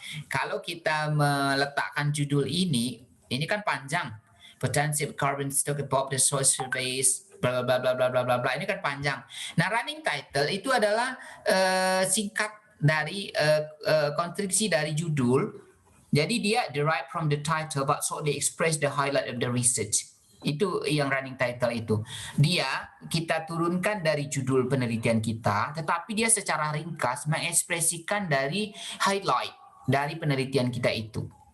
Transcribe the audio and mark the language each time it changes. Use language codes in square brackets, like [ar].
[id] Kalau kita meletakkan judul ini kan panjang. [en] Potential carbon stock above the soil surveys, bla bla bla bla bla bla bla. [id] Ini kan panjang. Nah, running title itu adalah singkat dari konstruksi dari judul. Jadi dia [en] derived from the title, but so they express the highlight of the research. [id] Itu yang running title itu. Dia kita turunkan dari judul penelitian kita, tetapi dia secara ringkas mengekspresikan dari highlight dari penelitian kita itu.